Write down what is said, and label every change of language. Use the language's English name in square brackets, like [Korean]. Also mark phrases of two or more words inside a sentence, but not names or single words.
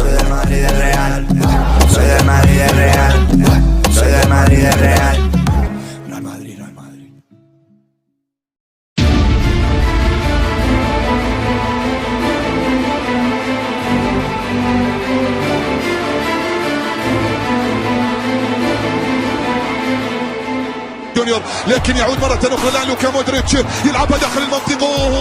[Spanish] Madrid es real. Soy de Madrid es real. Soy de Madrid es real. No hay Madrid, no hay Madrid. [Arabic] جونيور لكن يعود مرة أخرى لوكا مودريتش يلعبها داخل المنطقة.